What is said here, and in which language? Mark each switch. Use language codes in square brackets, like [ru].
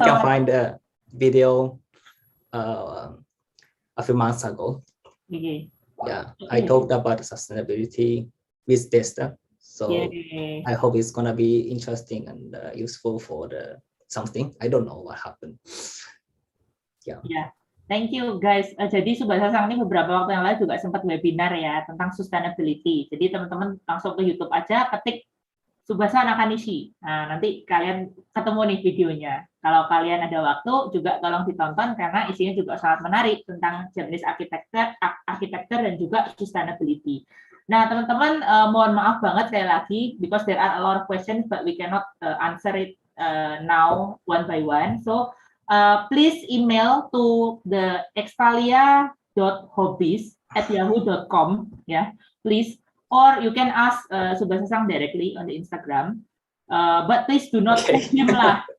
[en] You can find a video a few months ago. Okay. Yeah, I talked about sustainability with Testa. So I hope it's gonna be interesting and useful for something. I don't know what happened. Yeah. Thank you guys. [id] Jadi Tsubasa Sang ini beberapa waktu yang lalu juga sempat webinar ya tentang sustainability. Jadi teman-teman langsung ke YouTube aja, ketik Tsubasa Nakanishi. Nah, nanti kalian ketemu nih videonya. Kalau kalian ada waktu juga tolong ditonton karena isinya juga sangat menarik tentang Japanese architecture dan juga sustainability. Nah, teman-teman mohon maaf banget sekali lagi [en] because there are a lot of questions but we cannot answer it now one by one. So please email to the extalia.hobbies@yahoo.com ya, please, or you can ask Tsubasa Sang directly on the Instagram, but please do not push him lah.